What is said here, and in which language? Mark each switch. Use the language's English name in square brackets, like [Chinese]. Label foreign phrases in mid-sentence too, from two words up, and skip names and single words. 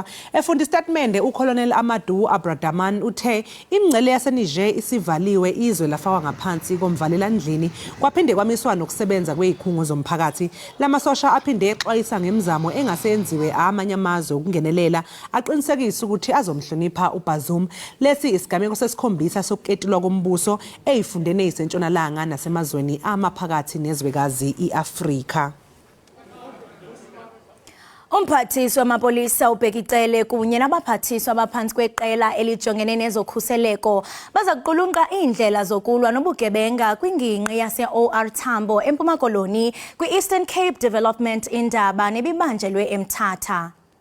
[Zulu] Efunda istatimende uColonel Amadou Abradaman uthe imingcele yaseNiger isivaliwe izwe lafakwa ngaphansi komvalelandlini kwaphinde kwamiswa nokusebenza kwezikhungo zomphakathi. Lamasosha aphinde exwayisa ngemizamo engasenziwe amanye amazwe ukungenelela aqinisekisa ukuthi azomhlonipha uBazoum. Lesi isigameko sesikhombisa sokuketilwa kombuso ezifundeni ezisentshonalanga nasemazweni amaphakathi nezwekazi iAfrika. [Xhosa] Umphathiswa wamapolisa uBhekicele kunye nabaphathiswa abaphansi kweqela elijongene nezokhuseleko bazakuqulunqa iindlela zokulwa nobugebenga kwingingqi yase-OR Tambo eMpuma Koloni kwi-Eastern Cape Development Iindaba nebibanjelwe eMthatha.